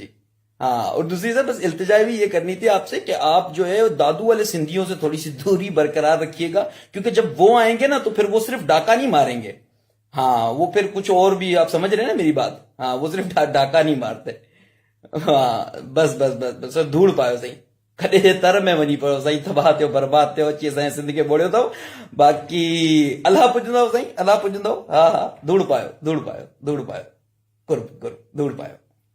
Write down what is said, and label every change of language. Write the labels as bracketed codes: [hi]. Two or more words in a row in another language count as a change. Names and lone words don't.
[ur] ہاں اور دوسری سر بس التجا بھی یہ کرنی تھی آپ سے کہ آپ جو ہے دادو والے سندھیوں سے تھوڑی سی دوری برقرار رکھیے گا، کیونکہ جب وہ آئیں گے نا تو پھر وہ صرف ڈاکہ نہیں ماریں گے. ہاں وہ پھر کچھ اور بھی آپ سمجھ رہے ہیں نا میری بات. ہاں وہ صرف ڈاکہ نہیں مارتے. [sd] ہاں بس سر دھوڑ پاؤ صحیح کدے تر میں ونی پڑو صحیح تباہ تھو برباد تھو اچي اسان زندگي بوڙيو ٿو باقي الله پجندو صحيح الله پجندو. ہاں دھوڑ پاؤ ڪر دھوڑ پاؤ